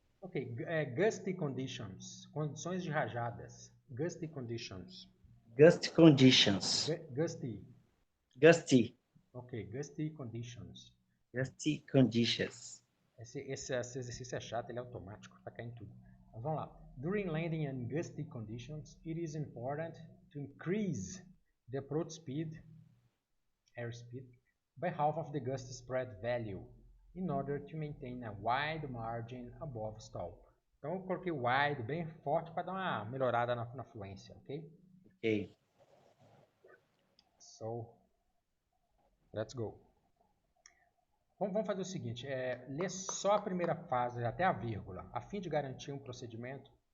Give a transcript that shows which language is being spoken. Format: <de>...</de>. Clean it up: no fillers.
<en>Ok, gusty conditions,</en> <pt>condições de rajadas.</pt> <en>Gusty conditions. Gust conditions. Gusty. Gusty. Ok, gusty conditions. Gusty conditions.</en> <pt>Esse exercício é chato, ele é automático, tá caindo tudo. Mas vamos lá.</pt> <en>During landing in gusty conditions, it is important to increase the approach speed, airspeed, by half of the gust spread value, in order to maintain a wide margin above stall.</en> <pt>Então eu coloquei wide bem forte para dar uma melhorada na fluência, ok?</pt> <en>Ok. So, let's go.</en> <pt>Vamos fazer o seguinte, lê só a primeira fase até a vírgula, a fim de garantir um procedimento.</pt>